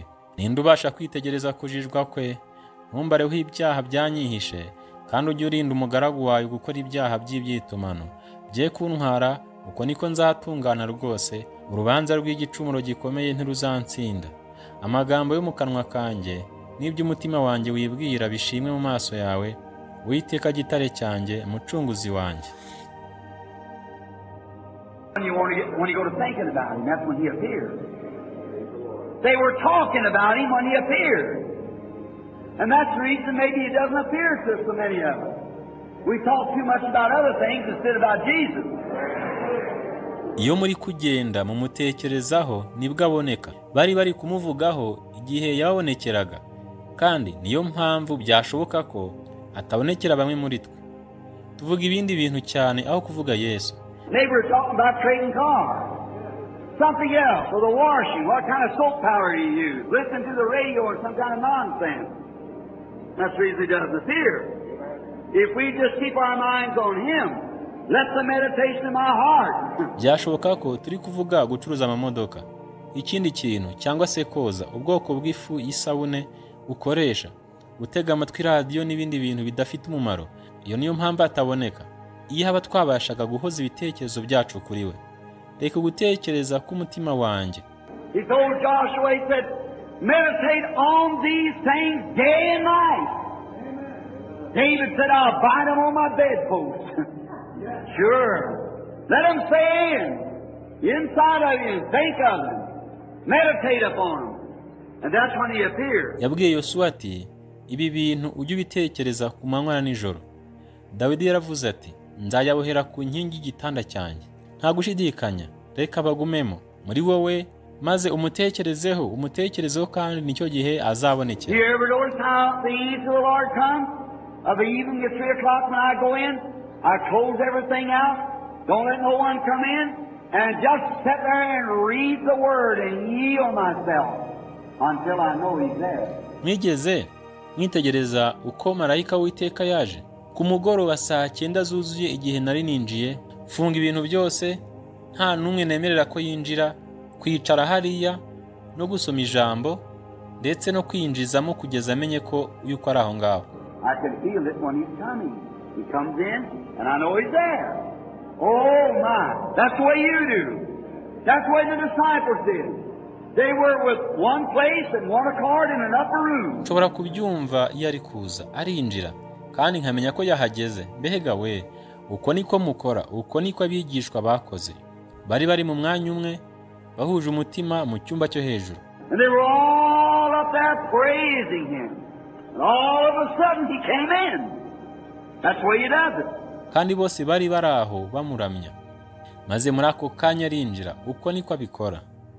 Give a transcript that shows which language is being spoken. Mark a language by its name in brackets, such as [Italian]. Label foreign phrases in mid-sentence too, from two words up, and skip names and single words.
[Kinyarwanda] Ninde ubasha kwitegereza kujijwa kwe? Ntumbareho ibyaha byanyihishe, kandi ujye urinda umugaragu wawe gukora ibyaha by'ibyitumano. Bye kuntwara, uko niko nzatungana rwose. Urubanza rw'igicumuro gikomeye ntiruzansinda. Amagambo yo mu kanwa kanjye n'iby'umutima wanjye wibwira bishimwe mu maso yawe, Uwiteka gitare cyanjye, umucunguzi wanjye. [English] When you go to thinking about him, that's when he appeared. They were talking about him when he appeared. And that's the reason maybe he doesn't appear to so many of us. We talk too much about other things instead about Jesus. [Kinyarwanda] Iyo muri kugenda mu mutekerezaho nibwo aboneka. Bari kumuvugaho igihe yabonekeraga. Kandi niyo mpamvu byashoboka ko atabonekera bamwe muri twe. Tuvuga ibindi bintu cyane aho kuvuga Yesu. [English] Neighbors talking about trading cars. Something else, or the washing. What kind of soap powder do you use? Listen to the radio or some kind of nonsense. That's the reason he doesn't appear. If we just keep our minds on him, let the meditation of my heart. [Kinyarwanda] Byashoboka ko turi kuvuga gucuruza amamodoka, ikindi kintu cyangwa se koza, ubwoko bw'ifu y'isabune ukoresha, gutega amatwi radio n'ibindi bintu bidafite umumaro. Iyo niyo mpamvu ataboneka. Iyo haba twabashaga guhoza ibitekerezo byacu kuri we. Reka gutekereza ku mutima wanjye. [English] He told Joshua, he said, meditate on these things day and night. David said, I'll bind them on my bedpost. Sure. Let them stay inside of you. Think of them. Meditate upon them. And that's when he appeared. [Kinyarwanda] Yabwiye Yosuwa ati, ibi bintu ujye ubitekereza ku manywa na nijoro. Dawidi yaravuze ati, nzayabohera ku nkingi y'igitanda cyanjye. Nta gushidikanya, reka bagumemo muri wowe, maze umutekerezeho kandi nicyo gihe azabonekera. [English] You ever notice how the angel of the Lord comes? Of the evening at 3 o'clock when I go in, I close everything out, don't let no one come in, and just sit there and read the word and yield myself until I know he's there. [Kinyarwanda] Mwigeze mwitegereza uko marayika w'Uwiteka yaje? Ku mugoroba saa 9 zuzuye igihe nari ninjiye, funga ibintu byose, nta numwe nemerera ko yinjira, kwicara hariya no gusoma ijambo ndetse no kwinjizamo kugeza amenye ko yuko ari aho ngaho. [English] I can feel it when he's coming. He comes in and I know he's there. Oh my, that's the way you do. That's the way the disciples did. They were with one place and one accord in an upper room. [Kinyarwanda] Nshobora kubyumva iyo ari kuza, arinjira kandi nkamenya ko yahageze. Mbega we, uko niko mukora, uko niko abigishwa bakoze. Bari mu mwanya umwe, bahuje umutima mu cyumba cyo hejuru. [English] And they were all up there praising him. And all of a sudden he came in. That's the way he does it. [Kinyarwanda] Kandi bose bari aho bamuramya. Maze muri ako kanya arinjira, uko niko abikora.